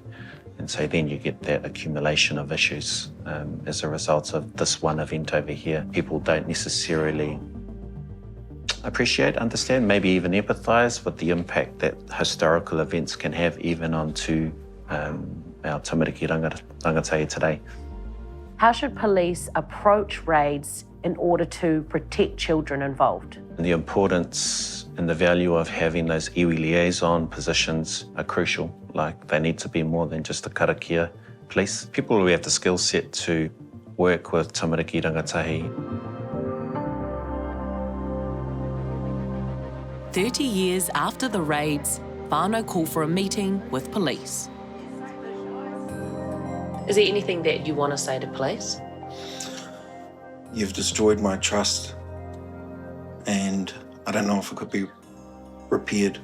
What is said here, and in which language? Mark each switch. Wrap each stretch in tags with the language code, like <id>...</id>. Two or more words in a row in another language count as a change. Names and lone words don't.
<en>And so then you get that accumulation of issues as a result of this one event over here. People don't necessarily appreciate, understand, maybe even empathise with the impact that historical events can have even onto our</en> <mi>tamariki rangatahi</mi> <en>today. How should police approach raids in order to protect children involved? And the importance and the value of having those iwi liaison positions are crucial. Like, they need to be more than just the karakia police. People who have the skill set to work with</en> <mi>tamariki rangatahi.</mi> <en>30 years after the raids, whānau call for a meeting with police. Is there anything that you want to say to police? You've destroyed my trust, and I don't know if it could be repaired.</en>